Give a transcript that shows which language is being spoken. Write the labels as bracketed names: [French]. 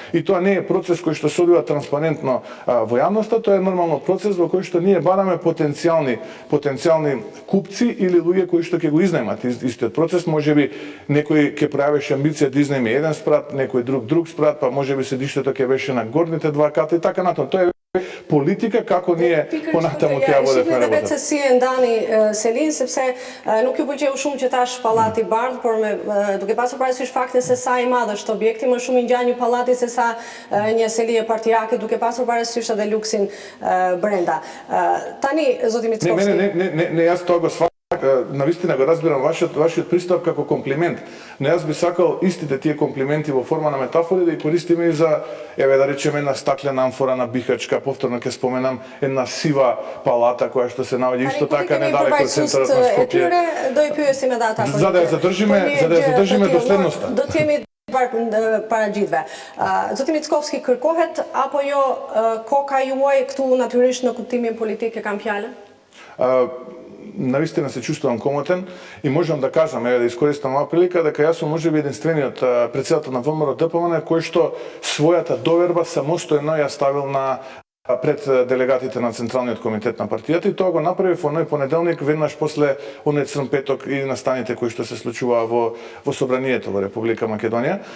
[Macedonian] И тоа не е процес кој што се одвива транспарентно во јавноста, тоа е нормално процес во кој што ние бараме потенцијални купци или луѓе кои што ќе го изнајмат истиот процес. Можеби некој ќе пројавеше амбиција да изнајме еден спрат, некој друг спрат, па можеби седиштето ќе беше на горните два ката и така натаму. Тоа е политика како ние понатаму ќе ја водиме работата. Веќе си Дани Селин, [Albanian] sepse nuk ju pëlqeu shumë që tash pallati i bardh, por duke pasur parasysh faktin se sa i madh është objekti, më shumë i ngjan një pallati se sa një selije partijake, duke pasur parasysh edhe luksin brenda. Tani zoti Mickovski. [Macedonian] Не, јас тоа го сватам, навистина го разбирам вашиот пристап како комплимент, но јас би сакал истите тие комплименти во форма на метафори да ги користиме и за, еве да речеме, една стаклена амфора на Бихачка, повторно ќе споменам една сива палата која што се наоѓа исто така недалеку од центарот на Скопје. [Albanian] Do i pyesim edhe ata. [Macedonian] За да ја задржиме доследноста. [Albanian] Do të jemi para gjithve. Zoti Mickovski, kërkohet apo jo koka juaj këtu natyrisht në kuptimin politik e kam fjalën? [Macedonian] Навистина се чувствувам комотен и можам да кажам, еве да искористам оваа прилика, дека јас сум можеби единствениот претседател на ВМРО ДПМН кој што својата доверба самостојно ја ставил пред делегатите на Централниот комитет на партијата и тоа го направи во оној понеделник веднаш после оној црн петок и настаните кои што се случуваа во собранието во Република Македонија.